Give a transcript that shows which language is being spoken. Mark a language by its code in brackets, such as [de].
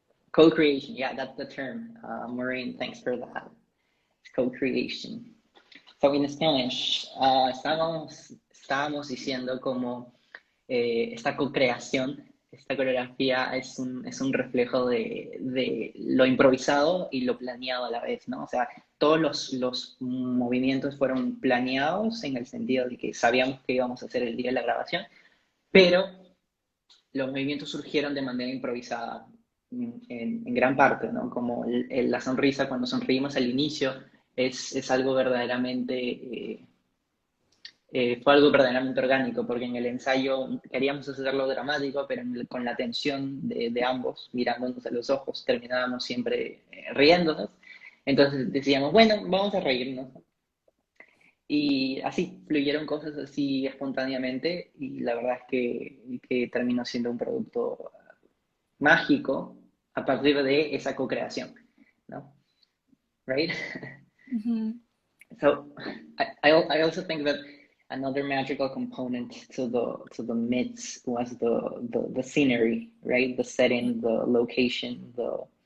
[en] Co-creation, that's the term. Maureen, thanks for that. It's co-creation. So in Spanish, [es] estábamos diciendo como esta co-creación, esta coreografía es un reflejo de lo improvisado y lo planeado a la vez, ¿no? O sea, todos los movimientos fueron planeados en el sentido de que sabíamos que íbamos a hacer el día de la grabación, pero los movimientos surgieron de manera improvisada en gran parte, ¿no? Como la sonrisa, cuando sonreímos al inicio, es algo verdaderamente... fue algo verdaderamente orgánico, porque en el ensayo queríamos hacerlo dramático, pero con la tensión de ambos, mirándonos a los ojos, terminábamos siempre riéndonos. Entonces decíamos, bueno, vamos a reírnos. Y así, fluyeron cosas así espontáneamente, y la verdad es que terminó siendo un producto mágico a partir de esa co-creación, ¿no? [en] Right? So I also think that another magical component to the myths was the scenery, right? The setting, the location, the